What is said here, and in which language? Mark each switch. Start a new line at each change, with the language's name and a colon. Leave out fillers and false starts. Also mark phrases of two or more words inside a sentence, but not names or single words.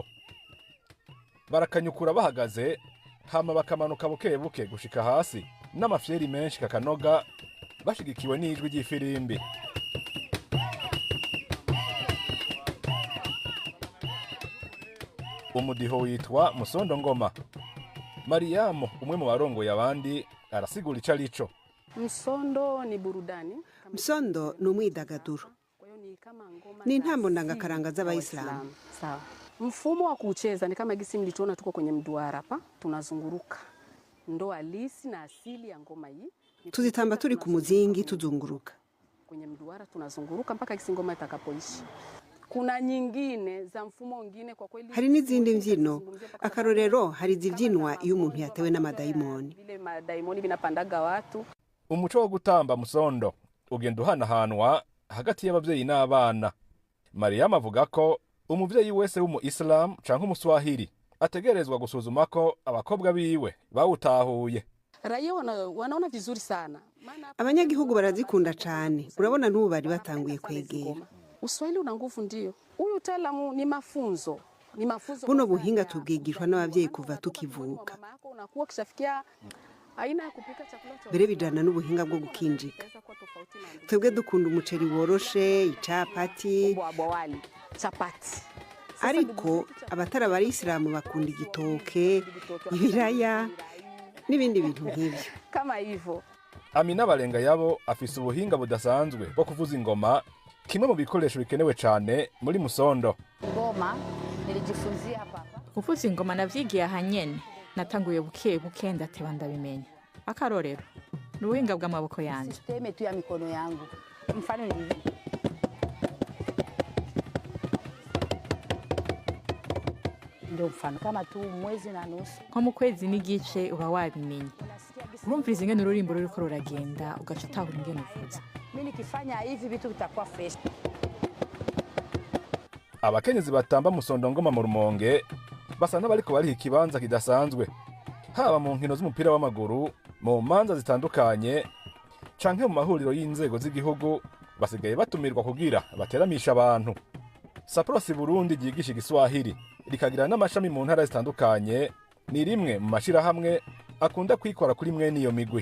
Rundi: Barakanyukura bahagaze, hama bakamanuka buke buke gushika hasi n'amafyeri menshi kakanoga, bashigikiwe n'ijwi ry'ifirimbi. Umudiho witwa Musondo Ngoma. Mariamu, umwe mu barongoye abandi, arasigura ico arico.
Swahili: Msondo ni burudani.
Rundi: Msondo ni umwidagaduro. Ni intambo ndangakaranga z'Abayisilamu.
Swahili: Sawa. Mfumo wa kucheza ni kama gisi mlituona tuko kwenye mduara hapa, tunazunguruka. Ndo halisi na asili ya ngoma hii.
Rundi: Tuzitamba turi ku muzingi tuzunguruka.
Swahili: Kwenye mduara tunazunguruka mpaka gisi ngoma itakapoishi. Kuna nyingine za mfumo mwingine kwa kweli.
Rundi: Hari n'izindi mbyino. Akarorero hari zibyinwa iyo umuntu yatewe n'amadayimoni.
Swahili: Vile madayimoni binapandaga watu.
Rundi: Umuco wo gutamba musondo ugenda uhanahanwa hagati y'abavyeyi n'abana. Mariam avuga ko umuvyeyi wese w'umu Islam canke umuswahili ategerezwa gusuzuma ko abakobwa biwe bawutahuye.
Swahili: Raia wanaona vizuri sana.
Rundi: Abanyagihugu barazikunda cyane. Urabona n'ubu bari batanguye kwegera.
Swahili: Uswahili una nguvu ndio. Huyu utaalamu ni mafunzo. Ni mafunzo.
Rundi: Buno buhinga tubwigishwa n'abavyeyi kuva tukivuka.
Swahili: Mama yako unakuwa kishafikia aina ya kupika chakula cha.
Rundi: Bere bijana n'ubuhinga bwo gukinjika. Twebwe dukunda umuceri woroshe, icapati,
Swahili: wali, chapati.
Rundi: Ariko abatari Abayisilamu bakunda igitoke, ibiraya n'ibindi bintu nk'ibyo.
Swahili: Kama hivyo.
Rundi: Amina Barenga yabo afise ubuhinga budasanzwe bwo kuvuza ingoma, kimwe mu bikoresho bikenewe cyane muri Musondo.
Swahili: Ngoma nilijifunzia hapa.
Rundi: Kuvuza ingoma navyigiye ahanyene, natanguye buke buke ndateba ndabimenya. Akarorero n'ubuhinga bw'amaboko yanje.
Swahili: Systeme tu ya mikono yangu. Mfano ni hivi. Ndio mfano kama tu mwezi na nusu.
Rundi: Kwa mu kwezi n'igice uba wabimenya. Urumviriza ingene ururimbo ruriko ruragenda ugaca utahura ingene uvuza.
Swahili: Mimi nikifanya hivi vitu vitakuwa fresh.
Rundi: Abakenyezi batamba Musondo Ngoma mu Rumonge basa n'abariko bari ikibanza kidasanzwe, haba mu nkino z'umupira w'amaguru, mu manza zitandukanye canke mu mahuriro y'inzego z'igihugu. Basigaye batumirwa kugira bateramisha abantu. Saprosi Burundi ryigisha igiswahili rikagira n'amashami mu ntara zitandukanye, ni rimwe mu mashirahamwe akunda kwikora kuri mwene iyo migwi.